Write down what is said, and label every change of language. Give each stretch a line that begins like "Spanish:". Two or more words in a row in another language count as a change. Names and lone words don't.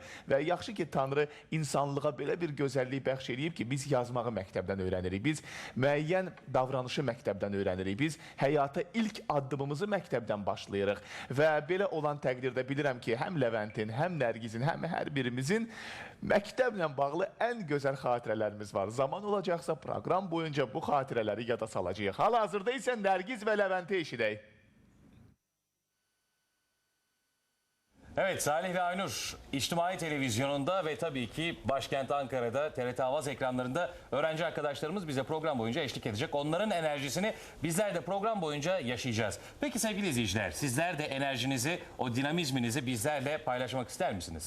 Azerbaijani: Və yaxşı ki, Tanrı insanlığa belə bir gözəllik bəxş edib ki, biz yazmağı məktəbdən öyrənirik, biz müəyyən davranışı məktəbdən öyrənirik, biz həyata ilk addımımızı məktəbdən başlayırıq. Və belə olan təqdirdə bilirəm ki, həm Leventin, həm Nərgizin, həm hər birimizin məktəblə bağlı ən gözəl xatirələrimiz var. Zaman olacaqsa proqram boyunca bu xatirələri yada salacağıq. Hal-hazırda isə Nərgiz və Levent'i eşidək.
Turkish: Evet, Salih ve Aynur İçtimai Televizyonu'nda ve tabii ki başkent Ankara'da TRT Avaz ekranlarında öğrenci arkadaşlarımız bize program boyunca eşlik edecek. Onların enerjisini bizler de program boyunca yaşayacağız. Peki sevgili izleyiciler, sizler de enerjinizi, o dinamizminizi bizlerle paylaşmak ister misiniz?